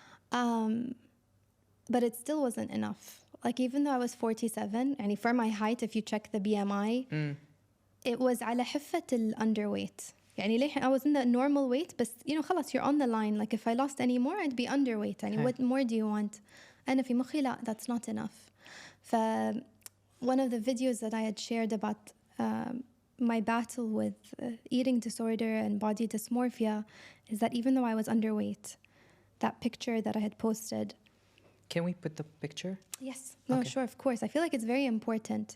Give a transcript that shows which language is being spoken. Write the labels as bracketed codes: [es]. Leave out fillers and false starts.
[en] But it still wasn't enough. Like, even though I was 47, and for my height, if you check the BMI, it was [ar] على حفة [en] underweight. [ar] يعني [en] I was in the normal weight, but [ar] خلاص, [en] you're on the line. Like, if I lost any more, I'd be underweight. يعني what more do you want? [ar] أنا في مخي لا, [en] that's not enough. One of the videos that I had shared about my battle with eating disorder and body dysmorphia is that even though I was underweight, that picture that I had posted. Can we put the picture? Yes. No, okay. Sure, of course. I feel like it's very important.